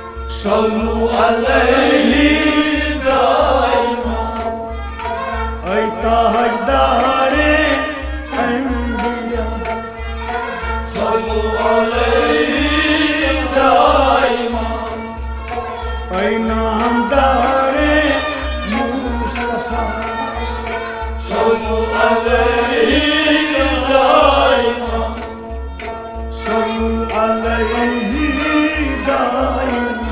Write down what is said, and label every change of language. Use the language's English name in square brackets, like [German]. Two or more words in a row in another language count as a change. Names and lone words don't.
[Arabic] صلوا عليه دائما [Urdu] اے تاجدارِ انبیا [Arabic] صلوا عليه دائما [Urdu] اے نامدارِ مصطفیٰ [Arabic] صلوا عليه دائما صلوا عليه دائما